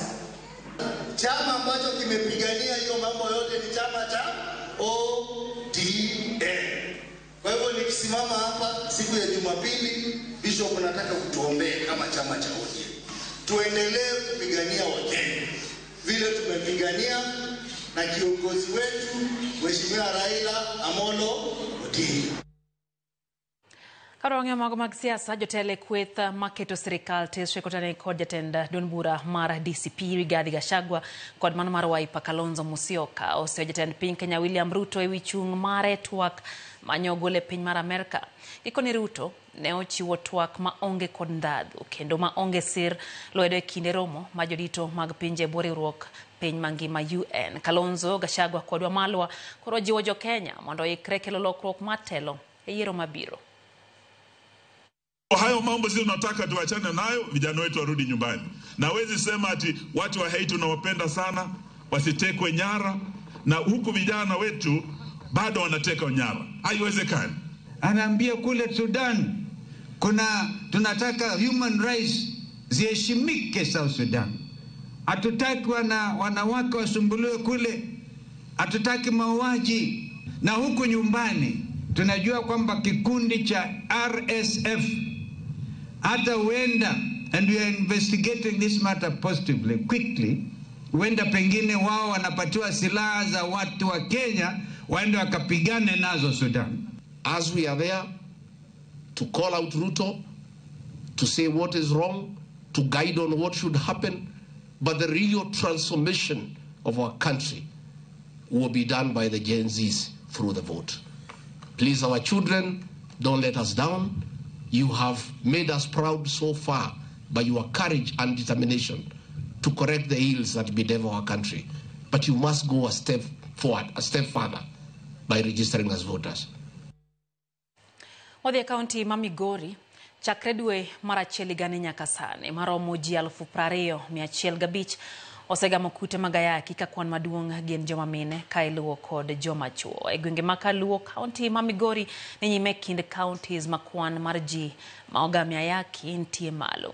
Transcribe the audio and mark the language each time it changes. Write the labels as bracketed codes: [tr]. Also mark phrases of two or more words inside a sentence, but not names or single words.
[sw] Chama ambacho kimepigania hiyo mambo yote ni chama cha ODM. Kwa hivyo nikisimama hapa siku ya Jumapili, Bishop nataka kutuombee kama chama cha ODM. Tuendelee kupigania Wakenya vile tumepigania na kiongozi wetu Mheshimiwa Raila Amolo Odinga. [luo] Karonge mago mag siasa jotele kweth maketo sirikal tesre kotane kod jatend duond bura mar DCP Rigathi Gachagua kod mano mar Wiper Kalonzo Musyoka oseo jatend piny Kenya William Ruto ewi chung' mare twak manyo gole piny mar Amerika. Ikoni Ruto ne ochiwo twak ma onge kod ndadhu kendo ma onge sir lwedo e kinde romo ma jodito mag pinje boriwruok piny mangima UN. Kalonzo Gachagua kod Wamalwa koro jiwo jo Kenya mondo ikre kelo lokruok matelo e yiero mabiro. [sw] Hayo mambo sisi tunataka tuachane nayo, vijana wetu warudi nyumbani. Na wezi sema ati watu wa Haiti tunawapenda sana, wasitekwe nyara, na huku vijana wetu bado wanateka nyara. Haiwezekani. Anaambia kule Sudan tunataka [en] human rights [sw] ziheshimike South Sudan. Hatutaki wanawake wasumbuliwe kule. Hatutaki mauaji. Na huku nyumbani tunajua kwamba kikundi cha RSF hata huenda, [en] and we are investigating this matter positively, quickly, [sw] huenda pengine wao wanapatiwa silaha za watu wa Kenya waende wakapigane nazo Sudan. [en] As we are there to call out Ruto, to say what is wrong, to guide on what should happen, but the real transformation of our country will be done by the Gen Zs through the vote. Please, our children, don't let us down. You have made us proud so far by your courage and determination to correct the ills that bedevil our country. But you must go a step forward, a step further, by registering as voters. [luo] Odhi kaunti ma Migori chakre dwe mar achiel gane nyaka sani maromo ji 20,105 osegamo kute magayaki ka kwan maduong' gin joma mine ka iluwo kod joma chuo. E gwenge ma Kaluo kaunti ma Migori ni nyime kind counties ma kwan mar ji ma ogami ayaki nitie malo.